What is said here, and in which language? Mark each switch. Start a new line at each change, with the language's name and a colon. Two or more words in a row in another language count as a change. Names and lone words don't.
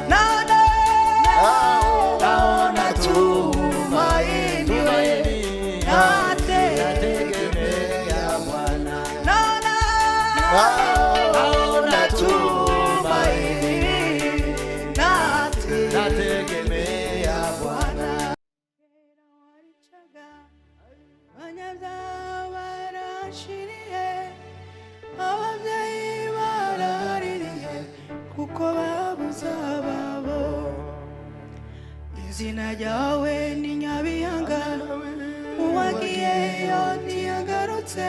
Swahili: Naona tumaini, nategemea Bwana. Naona tumaini, nategemea Bwana.
Kinyarwanda: Ababyeyi baraririye kuko babuze ababo. Izina ryawe ni Nyabihanga, uwagiyeyo ntiyagarutse.